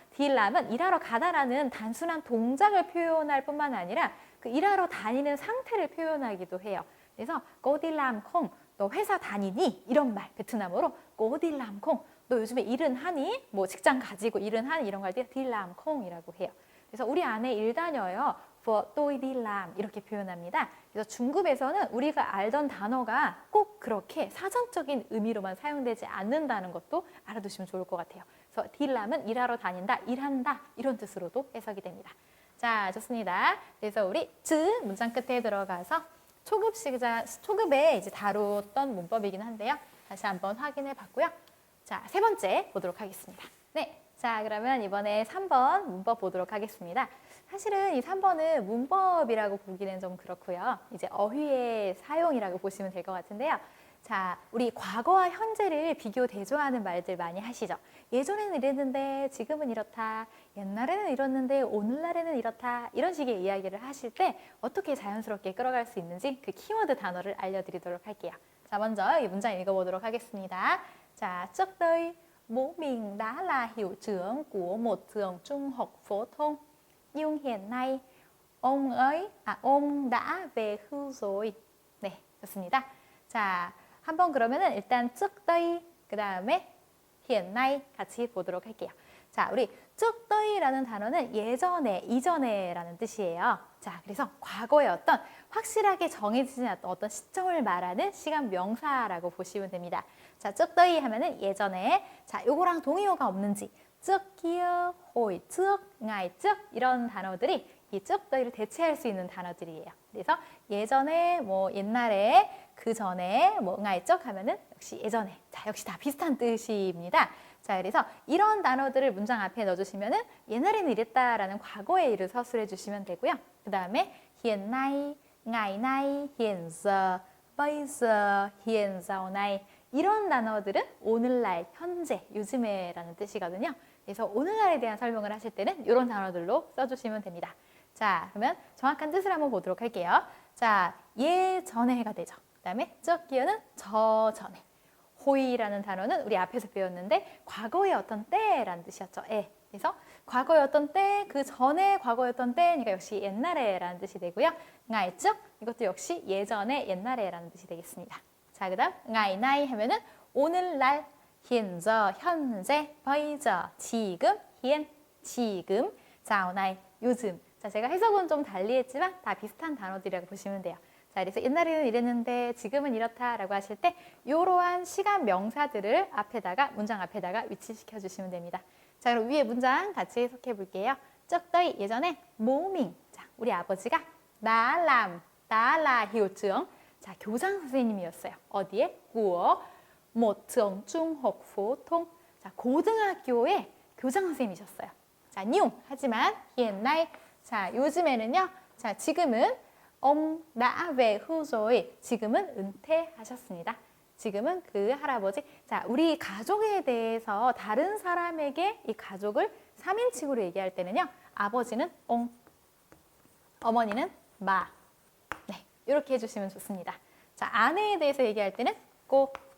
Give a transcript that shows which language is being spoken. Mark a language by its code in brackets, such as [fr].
[ko] 딜람은 일하러 가다라는 단순한 동작을 표현할 뿐만 아니라 그 일하러 다니는 상태를 표현하기도 해요. 그래서 꼬딜람 콩, 너 회사 다니니? 이런 말, 베트남어로 꼬딜람 콩, 너 요즘에 일은 하니? 뭐 직장 가지고 일은 하니? 이런 거 할 때 딜람 콩이라고 해요. 그래서 우리 아내 일 다녀요. [vi] tôi đi làm [ko] 이렇게 표현합니다. 그래서 중급에서는 우리가 알던 단어가 꼭 그렇게 사전적인 의미로만 사용되지 않는다는 것도 알아두시면 좋을 것 같아요. 그래서 딜람은 일하러 다닌다, 일한다 이런 뜻으로도 해석이 됩니다. 자, 좋습니다. 그래서 우리 즈 문장 끝에 들어가서 초급에 이제 다뤘던 문법이긴 한데요. 다시 한번 확인해 봤고요. 자, 세 번째 보도록 하겠습니다. 네. 자, 그러면 이번에 3번 문법 보도록 하겠습니다. 사실은 이 3번은 문법이라고 보기는 좀 그렇고요. 이제 어휘의 사용이라고 보시면 될 것 같은데요. 자, 우리 과거와 현재를 비교 대조하는 말들 많이 하시죠. 예전에는 이랬는데 지금은 이렇다. 옛날에는 이랬는데 오늘날에는 이렇다. 이런 식의 이야기를 하실 때 어떻게 자연스럽게 끌어갈 수 있는지 그 키워드 단어를 알려드리도록 할게요. 자, 먼저 이 문장 읽어보도록 하겠습니다. [vi] 자, trước đây bố mình đã là hiệu trưởng của một trường trung học phổ thông. Nhưng hiện nay ông đã về hưu rồi. [ko] 네, 좋습니다. 자, 한번 그러면은 일단 [vi] trước đây [ko] 그 다음에 [vi] hiện nay [ko] 같이 보도록 할게요. 자, 우리 쯔떠이라는 단어는 예전에, 이전에라는 뜻이에요. 자, 그래서 과거의 어떤 확실하게 정해지지 않았던 어떤 시점을 말하는 시간 명사라고 보시면 됩니다. 자, 쯔떠이 하면은 예전에, 자, 요거랑 동의어가 없는지, 쯔기어, 호이, 쯔, nga이, 쯔 이런 단어들이 이 쯔떠이를 대체할 수 있는 단어들이에요. 그래서 예전에, 뭐 옛날에, 그 전에, 뭐 nga이, 쯔 하면은 역시 예전에. 자, 역시 다 비슷한 뜻입니다. 자, 그래서 이런 단어들을 문장 앞에 넣어주시면은 옛날에는 이랬다라는 과거의 일을 서술해 주시면 되고요. [vi] 그 다음에 hiện nay, ngày nay, hiện giờ, bây giờ, hiện sau này [ko] 이런 단어들은 오늘날, 현재, 요즘에라는 뜻이거든요. 그래서 오늘날에 대한 설명을 하실 때는 이런 단어들로 써주시면 됩니다. 자, 그러면 정확한 뜻을 한번 보도록 할게요. 자, 예전에가 되죠. 그 다음에 쩌기어는 저전에. 호이라는 단어는 우리 앞에서 배웠는데 과거의 어떤 때라는 뜻이었죠. 그래서 과거의 어떤 때, 그 전에 과거였던 때니까 역시 옛날에라는 뜻이 되고요. nga이즉 이것도 역시 예전에, 옛날에라는 뜻이 되겠습니다. 자, 그다음 [vi] ngày nay [ko] 하면은 오늘날, 현재, 현재, [vi] bây giờ, [ko] 지금, hiện, 지금, [vi] sau này, [ko] 요즘. 자, 제가 해석은 좀 달리 했지만 다 비슷한 단어들이라고 보시면 돼요. 자, 그래서 옛날에는 이랬는데 지금은 이렇다라고 하실 때 이러한 시간 명사들을 앞에다가, 문장 앞에다가 위치시켜 주시면 됩니다. 자, 그럼 위에 문장 같이 해석해 볼게요. 쩍더이 예전에 모밍. 자, 우리 아버지가 나라 [vi] hiệu trưởng. [ko] 자, 교장 선생님이었어요. 어디에? [vi] 구어 một trường trung học phổ thông. [ko] 자, 고등학교의 교장 선생님이셨어요. 자, 뉴 하지만 [vi] hiện nay. [ko] 자, 요즘에는요. 자, 지금은 [vi] đã về hưu rồi. [ko] 지금은 은퇴하셨습니다. 지금은 그 할아버지. 자, 우리 가족에 대해서 다른 사람에게 이 가족을 3인칭으로 얘기할 때는요. 아버지는 옹, 어머니는 마. 네, 이렇게 해주시면 좋습니다. 자, 아내에 대해서 얘기할 때는 꼬.